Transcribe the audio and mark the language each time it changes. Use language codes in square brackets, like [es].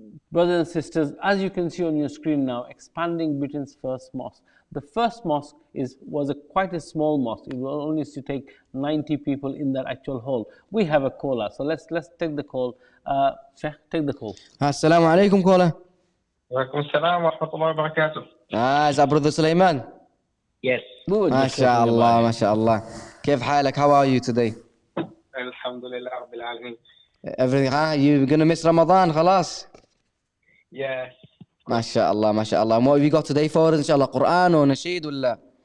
[en] Brothers and sisters, as you can see on your screen now, Expanding Britain's First Mosque. The first mosque was quite a small mosque. It will only used to take 90 people in that actual hall. We have a caller, so let's take the call. Sheikh, take the call. Assalamu alaikum, caller. [ar] وعليكم السلام ورحمة الله وبركاته. [en] Is that brother Sulaiman? Yes. We were just talking MashaAllah, about it. MashaAllah. [ar] كيف حالك? [en] How are you today? [ar] الحمد لله رب العالمين. [en] Everything, you're going to miss Ramadan, خلاص? Yes. MashaAllah, MashaAllah. And what have you got today for us, inshallah? Quran or Nasheed ولا?